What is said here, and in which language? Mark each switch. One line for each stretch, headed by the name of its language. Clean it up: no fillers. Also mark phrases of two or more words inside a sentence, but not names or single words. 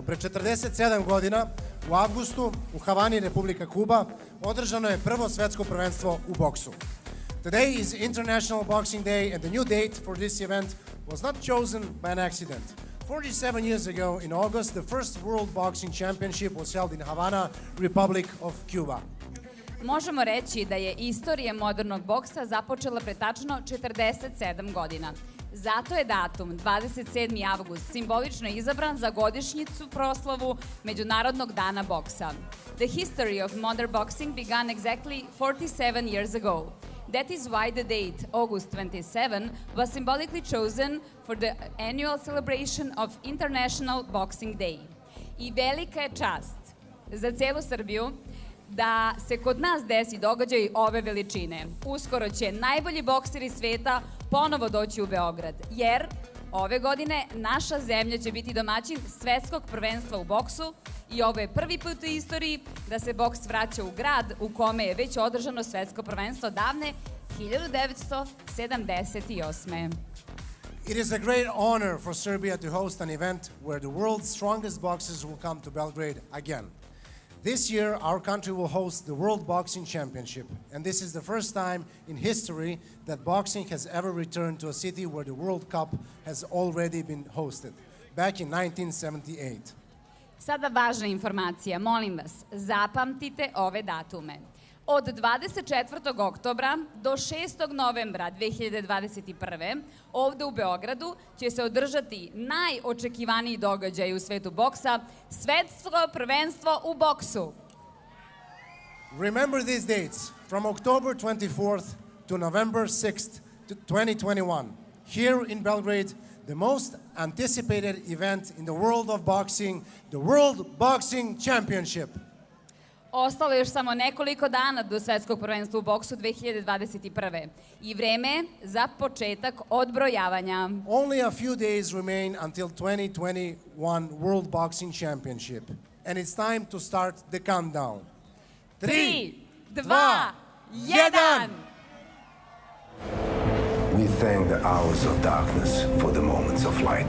Serbian: Pre 47 godina, u avgustu, u Havani, Republika Kuba, održano je prvo svetsko prvenstvo u boksu.
English: Today is International Boxing Day, and the new date for this event was not chosen by an accident. 47 years ago, in August, the first World Boxing Championship was held in Havana, Republic of Cuba.
Serbian: Možemo reći da je istorija modernog boksa započela pre tačno 47 godina. Zato je datum 27. avgust simbolično izabran za godišnjicu proslavu Međunarodnog dana boksa.
English: the history of modern boxing began exactly 47 years ago. That is why the date, August 27, was symbolically chosen for the annual celebration of International Boxing Day.
Serbian: I velika je čast za celu Srbiju da se kod nas desi događaj ove veličine. Uskoro će najbolji bokseri sveta ponovo doći u Beograd, jer ove godine naša zemlja će biti domaćin svetskog prvenstva u boksu i ovo je prvi put u istoriji da se boks vraća u grad u kome je već održano svetsko prvenstvo davne 1978.
English: It is a great honor for Serbia to host an event where the world's strongest boxers will come to Belgrade again. This year, our country will host the World Boxing Championship, and this is the first time in history that boxing has ever returned to a city where the World Cup has already been hosted, back in 1978.
Serbian: Sada važna informacija, molim vas, zapamtite ove datume. Od 24. oktobra do 6. novembra 2021. ovde u Beogradu će se održati najočekivaniji događaj u svetu boksa, svetsko prvenstvo u boksu.
English: Remember these dates, from October 24th to November 6th, 2021. Here in Belgrade, the most anticipated event in the world of boxing, the World Boxing Championship.
Serbian: Ostalo je još samo nekoliko dana do svetskog prvenstva u boksu 2021. I vreme za početak odbrojavanja.
English: Only a few days remain until 2021 World Boxing Championship. And it's time to start the countdown. 3, 2, 1! We thank the hours of darkness for the moments of light.